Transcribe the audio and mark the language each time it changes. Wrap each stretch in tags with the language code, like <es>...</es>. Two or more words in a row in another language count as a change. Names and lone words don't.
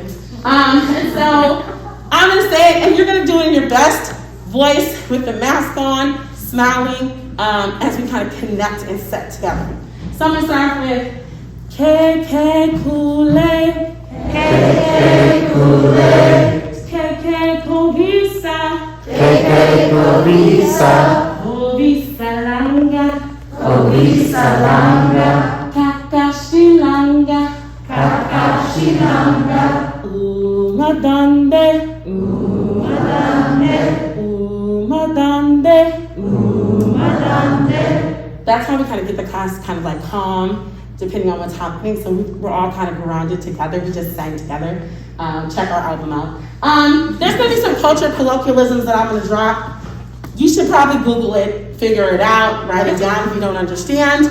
<en>And so I'm gonna say it, and you're gonna do it in your best voice with the mask on, smiling, as we kind of connect and set together. So I'm gonna start with KK Kool-Aid, KK Kool-Aid, KK Kovisa, KK Kovisa, Kovisa Langa. Ovisalanga, Kakashilanga, Kakashilanga, Umadande, Umadande, Umadande, Umadande. That's how we kind of get the class kind of like calm, depending on what's happening. So we're all kind of grounded together. We just sang together. Check our album out. There's going to be some culture colloquialisms that I'm going to drop. You should probably Google it, figure it out, write it down if you don't understand.</en>